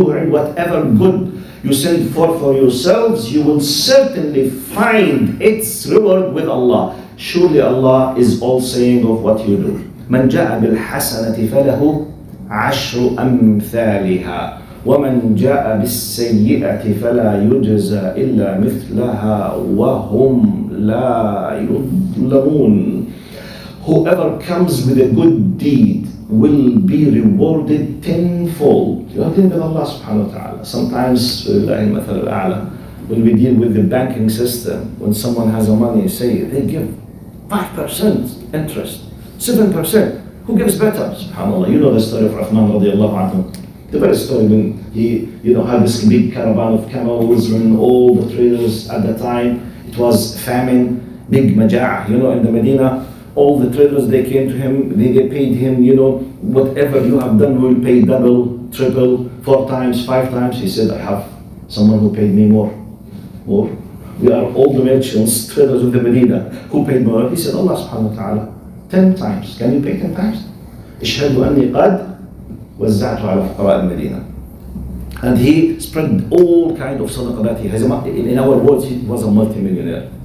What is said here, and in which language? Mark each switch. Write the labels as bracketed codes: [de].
[en] Whatever good you send forth for yourselves, you will certainly find its reward with Allah. Surely Allah is all saying of what you do. [ar] من جاء بالحسنة فله عشر أمثالها ومن جاء بالسيئة فلا يجزى إلا مثلها وهم لا يظلمون. [en] Whoever comes with a good deed, will be rewarded tenfold. You are dealing with Allah subhanahu wa ta'ala. Sometimes, when we deal with the banking system, when someone has a money, say they give 5% interest, 7%. Who gives better? Subhanallah. You know the story of Uthman radiallahu anhu. The very story when he had this big caravan of camels, when all the traders at the time, it was famine, big majaa', in the Medina. All the traders, they came to him, they paid him, whatever you have done, we will pay double, triple, 4 times, 5 times. He said, I have someone who paid me more. We are all the merchants, traders of the Medina. Who paid more? He said, Allah subhanahu wa ta'ala, 10 times. Can you pay 10 times? [ar] اشهدوا أني قد وزعت على فقراء المدينة. [en] And he spread all kind of sadaqah that he has. In our words, he was a multi-millionaire.